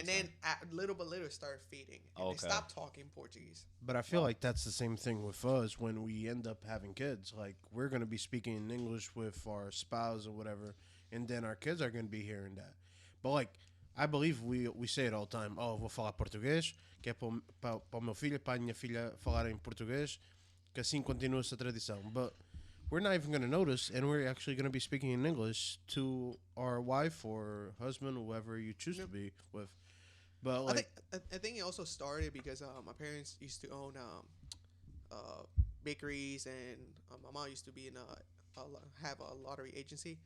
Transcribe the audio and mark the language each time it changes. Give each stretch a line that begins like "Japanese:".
English: And then little by little it started feeding. And Okay. they stopped talking Portuguese. But I feel like that's the same thing with us when we end up having kids. Like we're gonna be speaking in English with our spouse or whatever, and then our kids are gonna be hearing that. But like I believe we say it all the time.
Portuguese: Oh, vou falar português, que é para o meu filho e para a minha filha falarem português, que assim continua essa tradição.
English: But we're not even gonna notice, and we're actually gonna be speaking in English to our wife or husband, whoever you choose to be with. But like. I think it also started because my parents used to own bakeries, and my mom used to be in have a lottery agency.